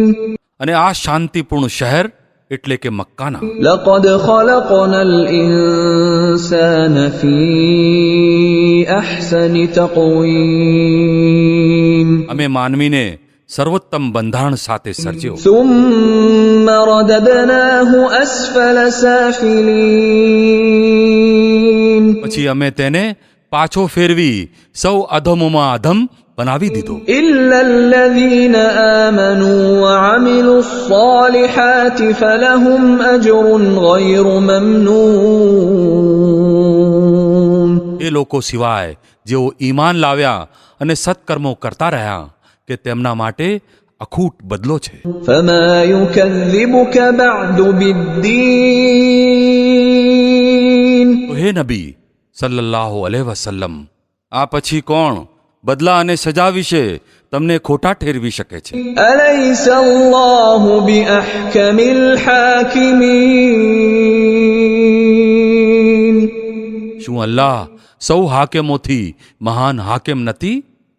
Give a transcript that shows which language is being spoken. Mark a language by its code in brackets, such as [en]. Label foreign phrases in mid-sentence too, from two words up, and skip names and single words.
[gu] અને આ શાંતિપૂર્ણ શહેર એટલે કે મક્કાના. [ar] لقد خلقنا الإنسان في أحسن تقويم. [gu] અમે માનવીને સર્વોત્તમ બંધારણ સાથે સર્જ્યો. [ar] ثم رددناه أسفل سافلين. [gu] પછી અમે તેને પાછો ફેરવી સૌ અધમોમાં અધમ બનાવી દીધો. [ar] إلا الذين آمنوا وعملوا الصالحات فلهم أجر غير ممنون. [gu] એ લોકો સિવાય જેઓ ઈમાન લાવ્યા અને સત્કર્મો કરતા રહ્યા કે તેમના માટે અખૂટ બદલો છે. [ar] فما يكذبك بعد بالدين. [gu] તો હે નબી [ar] صلى الله عليه وسلم, [gu] આ પછી કોણ બદલા અને સજા વિશે તમને ખોટા ઠેરવી શકે છે? [ar] أليس الله بأحكم الحاكمين. [gu] શું અલ્લાહ સૌ હાકેમોથી મહાન હાકેમ નથી?